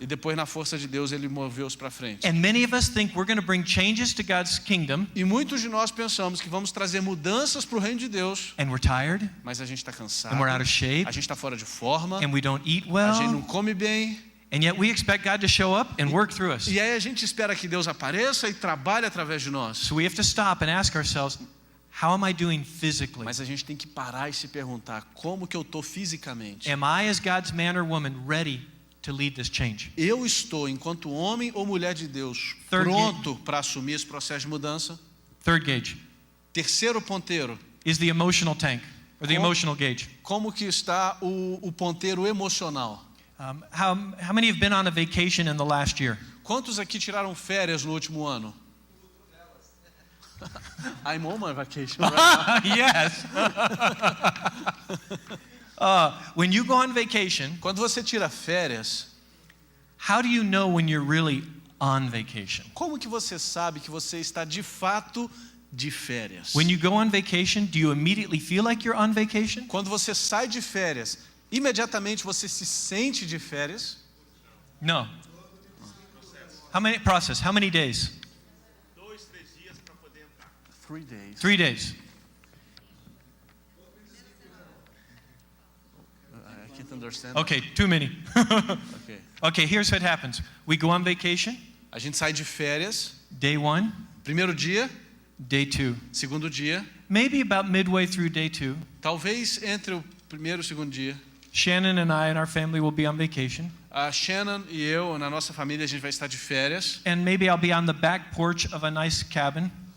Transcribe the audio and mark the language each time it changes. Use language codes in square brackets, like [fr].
[pt] E depois na força de Deus ele moveu-se para frente. [en] And many of us think we're going to bring changes to God's kingdom, [pt] E muitos de nós pensamos que vamos trazer mudanças para o reino de Deus, [en] and we're tired, [pt] mas a gente está cansado. [en] and we're out of shape, [pt] A gente está fora de forma. [en] and we don't eat [pt] A gente não [en] well, [pt] come bem. [en] and yet we expect God to show up and work through us. [pt] E aí a gente espera que Deus apareça e trabalhe através de nós. [en] So we have to stop and ask ourselves, how am I doing physically? [pt] Mas a gente tem que parar e se perguntar como que eu estou fisicamente. [en] Am I, as God's man or woman, ready to lead this change? [pt] Eu estou, enquanto homem ou mulher de Deus, [en] Third [pt] pronto para assumir esse processo de mudança? [en] Third gauge [pt] Terceiro ponteiro, [en] is the emotional tank, or the emotional gauge. [pt] como que está o ponteiro emocional? [en] How many have been on a vacation in the last year? [pt] Quantos aqui tiraram férias no último ano? [en] I'm on my vacation right now. Yes. When you go on vacation, [pt] Quando você tira férias, [en] how do you know when you're really on vacation? [pt] como que você sabe que você está de fato de férias? [en] When you go on vacation, do you immediately feel like you're on vacation? [pt] Quando você sai de férias, imediatamente você se sente de férias? [en] No. How many days? 3 days. 3 days. I can't understand. Okay, too many. Okay. Okay, here's what happens. We go on vacation, [pt] A gente sai de férias, [en] day 1, [pt] primeiro dia, [en] day 2. [pt] segundo dia, [en] Maybe about midway through day 2, [pt] talvez entre o primeiro e o segundo dia, [en] Shannon and I and our family will be on vacation. [pt] a Shannon e eu, na nossa família, a gente vai estar de férias. [en] And maybe I'll be on the back porch of a nice cabin.